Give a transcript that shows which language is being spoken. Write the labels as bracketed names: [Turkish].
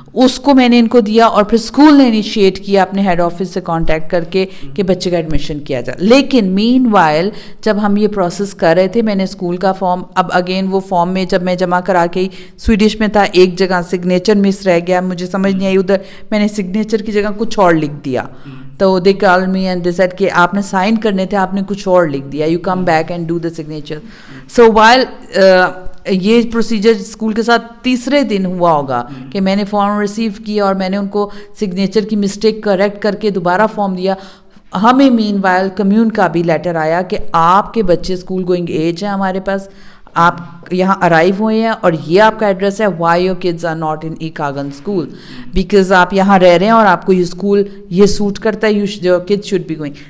[Urdu] اس کو میں نے ان کو دیا اور پھر اسکول نے انیشیٹ کیا اپنے ہیڈ آفس سے کانٹیکٹ کر کے کہ بچے کا ایڈمیشن کیا جائے. لیکن مین وائل جب ہم یہ پروسیس کر رہے تھے, میں نے اسکول کا فارم, اب اگین وہ فارم میں جب میں جمع کرا کے سویڈش میں تھا, ایک جگہ سگنیچر مس رہ گیا, مجھے سمجھ نہیں آئی, ادھر میں نے سگنیچر کی جگہ کچھ اور لکھ دیا. تو [English] they call me and they said [Urdu] کہ آپ نے سائن کرنے تھے, آپ نے کچھ اور لکھ دیا, [English] You come back and do the signature. [Urdu] So while یہ پروسیجر اسکول کے ساتھ تیسرے دن ہوا ہوگا کہ میں نے فارم ریسیو کیا اور میں نے ان کو سگنیچر کی مسٹیک کریکٹ کر کے دوبارہ فارم دیا. ہمیں مین وائل کمیون کا بھی لیٹر آیا کہ آپ کے بچے اسکول گوئنگ ایج ہیں ہمارے پاس, آپ یہاں ارائیو ہوئے ہیں اور یہ آپ کا ایڈریس ہے, [English] why your kids are not in ایکاگن school, [Urdu] because آپ یہاں رہ رہے ہیں اور آپ کو یہ اسکول یہ سوٹ کرتا ہے, [English] Your kids should be going.